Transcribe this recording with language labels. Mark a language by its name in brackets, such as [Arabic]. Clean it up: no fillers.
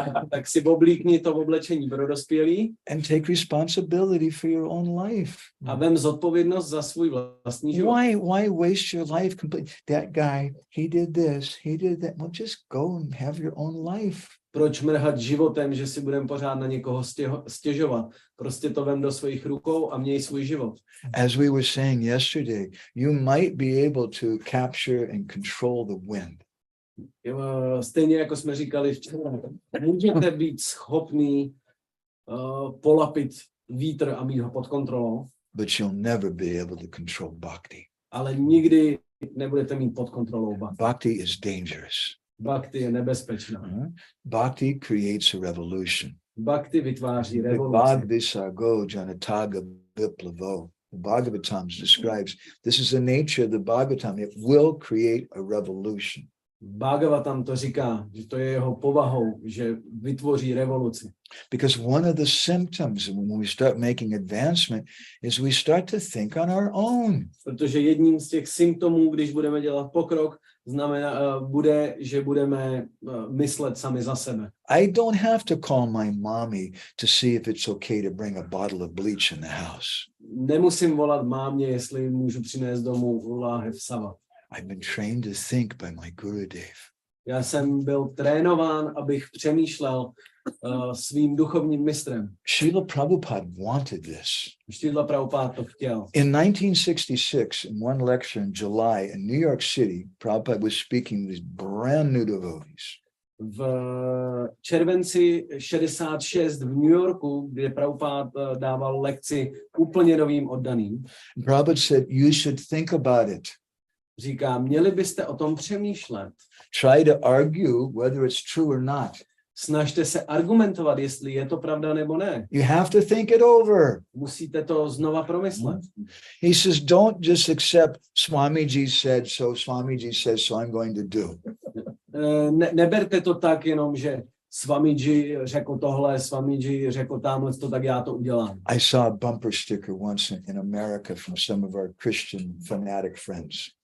[Czech] Tak si oblíkni to oblečení pro dospělý [English] and take responsibility for your own life. [Czech] a vem zodpovědnost za svůj vlastní život. [English] Why waste your life completely? That guy, he did this, he did that. Well, just go and have your own life. [Czech] Proč mrhat životem, že si budeme pořád na někoho stěžovat? Prostě to vem do svých rukou a měj svůj život. [English] As we were saying yesterday, you might be able to capture and control the wind. [Czech] Stejně jako jsme říkali včera, můžete být schopný polapit vítr a mít ho pod kontrolou, [English] But you'll never be able to control bhakti. [Czech] ale nikdy nebudete mít pod kontrolou bhakti. [English] Bhakti is dangerous. [Czech] Bhakti je nebezpečná. [English] Bhakti creates a revolution. [Czech] Bhakti vytváří revoluci. [Sanskrit] Bhagavasago janataga viplavo. [English] The Bhagavatam describes this is the nature of the Bhagavatam. It will create a revolution. [Czech] Bhagavatam to říká, že to je jeho povahou, že vytvoří revoluci. [English] Because one of the symptoms when we start making advancement is we start to think on our own. [Czech] Protože jedním z těch symptomů, když budeme dělat pokrok, bude, že budeme myslet sami za sebe. [English] I don't have to call my mommy to see if it's okay to bring a bottle of bleach in the house. [Czech] Nemusím volat mámě, jestli můžu přinést domů láhev sava. [English] I've been trained to think by my Gurudev. [Czech] Já jsem byl trénován, abych přemýšlel svým duchovním mistrem. [English] Srila Prabhupada wanted this. [Czech] Srila Prabhupada to chtěl. [English] In 1966, in one lecture in July in New York City, Prabhupada was speaking to these brand new devotees. [Czech] V červenci 66 v New Yorku, kde Prabhupada dával lekci úplně novým oddaným, [English] Prabhupada said, you should think about it. [Czech] říká, měli byste o tom přemýšlet. [English] Try to argue whether it's true or not. [Czech] Snažte se argumentovat, jestli je to pravda nebo ne. [English] You have to think it over. [Czech] Musíte to znova promyslet. [English] He says, don't just accept Swamiji said so, Swamiji says so, I'm going to do. [Czech] Neberte to tak jenom, že Swamiji řekl tohle, Swamiji řekl tamhle to, tak já to udělám. [English] I saw a bumper sticker once in America from some of our Christian fanatic friends.